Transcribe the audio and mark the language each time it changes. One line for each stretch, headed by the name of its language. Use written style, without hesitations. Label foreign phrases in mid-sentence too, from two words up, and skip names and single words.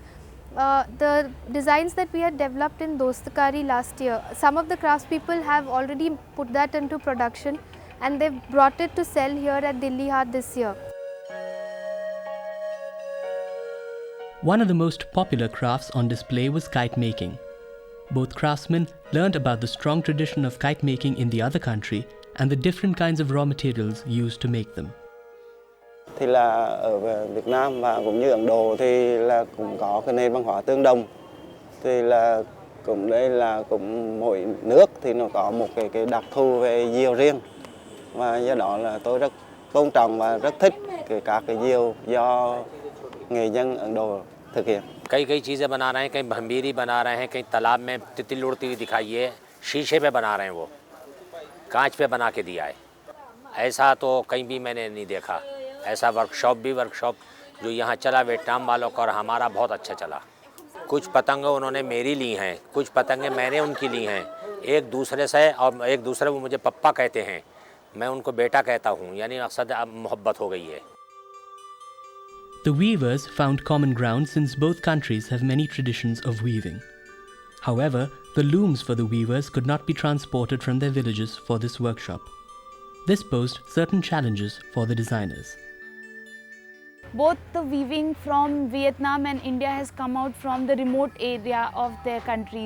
English: The designs that we had developed in Dastkari last year, some of the craftspeople have already put that into production and they've brought it to sell here at Livelihoods Haat this year. One of the most popular crafts on display was kite making. Both craftsmen learned about the strong tradition of kite making in the other country and the different kinds of raw materials used to make them.
Vietnamese: Thì là ở Việt Nam và cũng như Ấn Độ thì là cũng có cái nền văn hóa tương đồng. Thì là cũng đây là cũng mỗi nước thì nó có một cái đặc thù về diều riêng. Và do đó là tôi rất tôn trọng và rất thích các cái diều do người dân Ấn Độ thực hiện.
Hindi: कई चीज़ें बना रहे हैं, कहीं भंबीरी बना रहे हैं, कहीं तालाब में तितली उड़ती हुई दिखाई है, शीशे पे बना रहे हैं वो, कांच पे बना के दिया है। ऐसा तो कहीं भी मैंने नहीं देखा। ऐसा वर्कशॉप जो यहाँ चला वियतनाम वालों का और हमारा बहुत अच्छा चला। कुछ पतंगे उन्होंने मेरी ली हैं, कुछ पतंगे मैंने उनकी ली हैं, एक दूसरे से, और एक दूसरे को मुझे पप्पा कहते हैं, मैं उनको बेटा कहता हूँ, यानी मकसद अब मोहब्बत हो गई है।
English: The weavers found common ground since both countries have many traditions of weaving. However, the looms for the weavers could not be transported from their villages for this workshop. This posed certain challenges for the designers. Both the weaving from Vietnam and India has come out from the remote area of their countries.